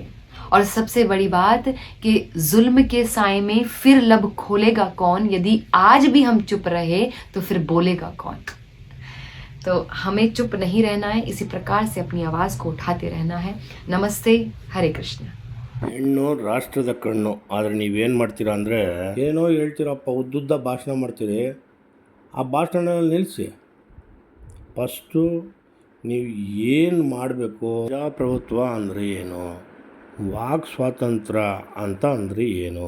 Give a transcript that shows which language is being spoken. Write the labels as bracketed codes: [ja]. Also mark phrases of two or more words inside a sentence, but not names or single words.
[hi] और सबसे बड़ी बात कि जुल्म के साए में फिर लब खोलेगा कौन? यदि आज भी हम चुप रहे तो फिर बोलेगा कौन? तो हमें चुप नहीं रहना है, इसी प्रकार से अपनी आवाज़ को उठाते रहना है। नमस्ते, हरे कृष्ण। [kn] ಹೆಣ್ಣು ರಾಷ್ಟ್ರದ ಕಣ್ಣು. ಆದರೆ ನೀವೇನು ಮಾಡ್ತೀರಾ ಅಂದರೆ, ಏನೋ ಹೇಳ್ತೀರಪ್ಪ, ಉದ್ದುದ್ದ ಭಾಷಣ ಮಾಡ್ತೀರಿ, ಆ ಭಾಷಣ ನಿಲ್ಲಿಸಿ. ಫಸ್ಟು ನೀವು ಏನು ಮಾಡಬೇಕು? ಪ್ರಜಾಪ್ರಭುತ್ವ ಅಂದರೆ ಏನು? ವಾಕ್ ಸ್ವಾತಂತ್ರ್ಯ ಅಂತ ಅಂದರೆ ಏನು?